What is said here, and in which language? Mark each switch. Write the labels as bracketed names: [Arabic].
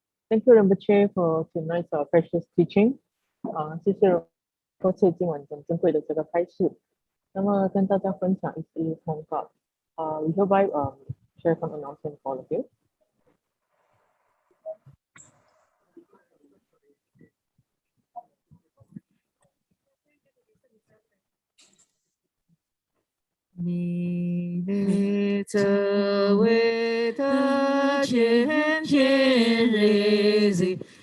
[English] Thank you, Rinpoche, for tonight's precious teaching. [Chinese] 谢谢 Rinpoche 今晚很珍贵的这个开示。那么跟大家分享一些通告。 [English] We hereby share some announcement for all of you. Ni ve ce wei de qian qian rei zi,